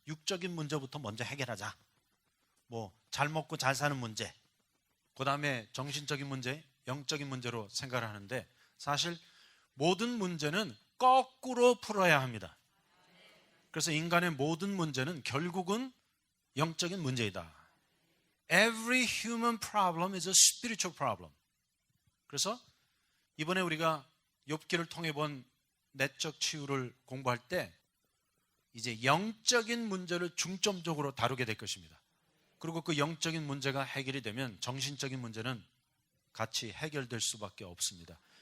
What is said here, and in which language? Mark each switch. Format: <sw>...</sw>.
<ko>육적인 문제부터 먼저 해결하자. 잘 먹고 잘 사는 문제, 그 다음에 정신적인 문제, 영적인 문제로 생각을 하는데 사실 모든 문제는 거꾸로 풀어야 합니다. 그래서 인간의 모든 문제는 결국은 영적인 문제이다.</ko> <en>Every human problem is a spiritual problem.</en> <ko>그래서 이번에 우리가 욥기를 통해 본 내적 치유를 공부할 때 이제 영적인 문제를 중점적으로 다루게 될 것입니다. 그리고 그 영적인 문제가 해결이 되면 정신적인 문제는 같이 해결될 수밖에 없습니다.</ko>